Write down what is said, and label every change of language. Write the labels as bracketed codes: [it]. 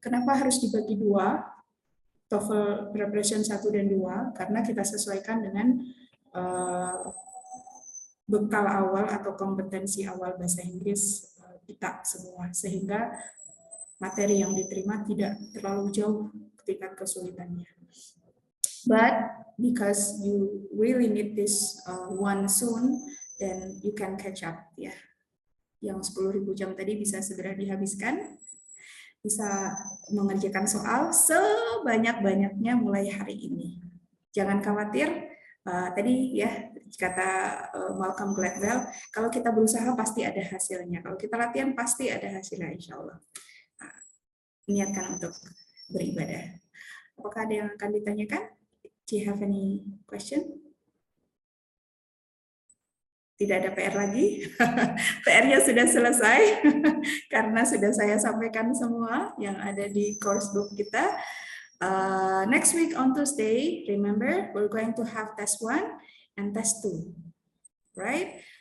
[id] Kenapa harus dibagi 2? TOEFL Preparation 1 dan 2, karena kita sesuaikan dengan bekal awal atau kompetensi awal bahasa Inggris kita semua, sehingga materi yang diterima tidak terlalu jauh tingkat kesulitannya. [en] But because you really need this one soon, then you can catch up ya. [id] Yang 10.000 jam tadi bisa segera dihabiskan, bisa mengerjakan soal sebanyak-banyaknya mulai hari ini. Jangan khawatir. Tadi ya kata Malcolm Gladwell, kalau kita berusaha pasti ada hasilnya. Kalau kita latihan pasti ada hasilnya, insya Allah. Niatkan untuk beribadah. Apakah ada yang akan ditanyakan? [en] Do you have any question? [id] Tidak ada PR lagi. PR-nya sudah selesai karena sudah saya sampaikan semua yang ada di course book kita. [en] Next week on Tuesday, remember, we're going to have test 1 and test 2, right?